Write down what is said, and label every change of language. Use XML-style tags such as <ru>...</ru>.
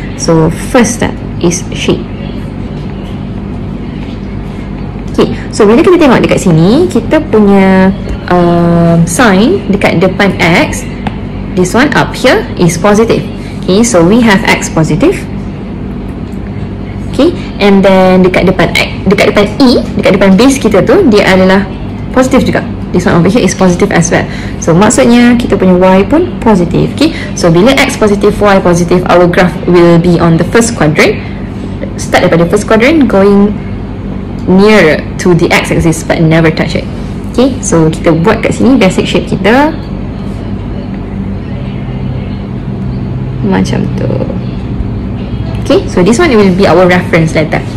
<en>So first step is shape.</en> <ms>Okay, so bila kita tengok dekat sini, kita punya sign dekat depan x,</ms> <en>this one up here is positive. Okay, so we have x positive.</en> <ms>Okay, and then dekat depan e, dekat depan base kita tu, dia adalah positif juga.</ms> <en>This one over here is positive as well.</en> <ms>So maksudnya kita punya y pun positif. Okay, so bila x positif, y positif,</ms> <en>our graph will be on the first quadrant. Start daripada first quadrant, going nearer to the x-axis but never touch it.</en> <ms>Okay, so kita buat kat sini basic shape kita macam tu. Okay, so</ms> <en>this one will be our reference letter.</en>